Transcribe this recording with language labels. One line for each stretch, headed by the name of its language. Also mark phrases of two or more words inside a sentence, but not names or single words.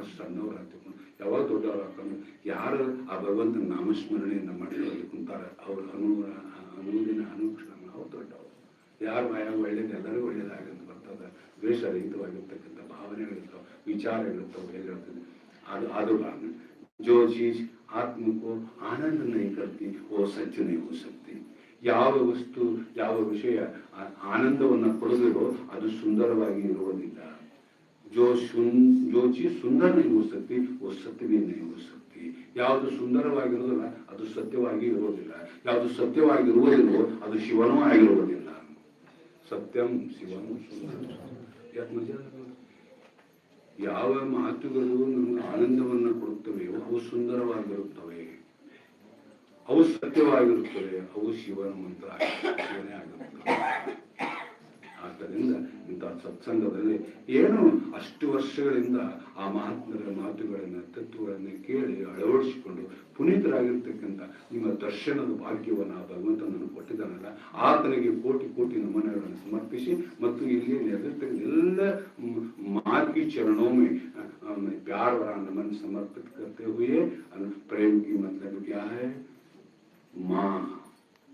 Kannada: ಸಣ್ಣವ್ರು ಆಗ್ತಿಕೊಂಡು ಯಾವಾಗ ದೊಡ್ಡವ್ರು ಹಾಕೊಂಡು ಯಾರು ಆ ಭಗವಂತನ ನಾಮಸ್ಮರಣೆಯಿಂದ ಮಾಡ್ಕೊಳ್ಳಿ ಕುಂತಾರೆ ಅವ್ರ ಅನುದಿನ ಅನುಕ್ಷಣ ನಾವು ದೊಡ್ಡವರು ಯಾರು ಬಾಯಾಗ ಒಳ್ಳೇದು ಎಲ್ಲರಿಗೂ ಒಳ್ಳೇದಾಗಂತ ಬರ್ತದೆ ದ್ವೇಷರಹಿತವಾಗಿರ್ತಕ್ಕಂಥ ಭಾವನೆಗಳಿರ್ತಾವೆ ವಿಚಾರಗಳಿರ್ತಾವೆ ಹೇಳಿರ್ತದೆ ಅದು
Hindi: जो चीज आत्म को आनंद नहीं करती वो सच नहीं हो सकती
Kannada: ಯಾವ ವಸ್ತು ಯಾವ ವಿಷಯ ಆನಂದವನ್ನು ಕೊಡದಿರೋ ಅದು ಸುಂದರವಾಗಿ ಇರುವುದಿಲ್ಲ
Hindi: जो चीज सुंदर नहीं हो सकती वो सत्य भी नहीं हो सकती
Kannada: ಯಾವುದು ಸುಂದರವಾಗಿರುವುದಿಲ್ಲ ಅದು ಸತ್ಯವಾಗಿ ಇರುವುದಿಲ್ಲ ಯಾವುದು ಸತ್ಯವಾಗಿರುವುದಿಲ್ಲವೋ ಅದು ಶಿವನೂ ಆಗಿರುವುದಿಲ್ಲ ಸತ್ಯಂ ಶಿವನು ಯಾವ ಮಾತುಗಳು ನಮಗೆ ಆನಂದವನ್ನು ಕೊಡುತ್ತವೆಯೋ ಅವು ಸುಂದರವಾಗಿರುತ್ತವೆ ಅವು ಸತ್ಯವಾಗಿರುತ್ತವೆ ಅವು ಶಿವನ ಮಂತ್ರ ಶಿವನೇ ಆಗಿರುತ್ತವೆ ಆದ್ದರಿಂದ ಇಂಥ ಸತ್ಸಂಗದಲ್ಲಿ ಏನು ಅಷ್ಟು ವರ್ಷಗಳಿಂದ ಆ ಮಹಾತ್ಮರ ಮಾತುಗಳನ್ನು ತತ್ವಗಳನ್ನು ಕೇಳಿ ಅಳವಡಿಸಿಕೊಂಡು ಪುನೀತರಾಗಿರ್ತಕ್ಕಂಥ ನಿಮ್ಮ ದರ್ಶನದ ಭಾಗ್ಯವನ್ನು ಆ ಭಗವಂತನನ್ನು ಕೊಟ್ಟಿದ್ದಾನಲ್ಲ ಆತನಿಗೆ ಕೋಟಿ ಕೋಟಿ ನಮನಗಳನ್ನು ಸಮರ್ಪಿಸಿ ಮತ್ತು ಇಲ್ಲಿ ನೆರೆದಿರ್ತಕ್ಕಂಥ ಎಲ್ಲ
Hindi: मार्गी चरणों में प्यार भरा नमन समर्पित करते हुए प्रेम की मतलब क्या है माँ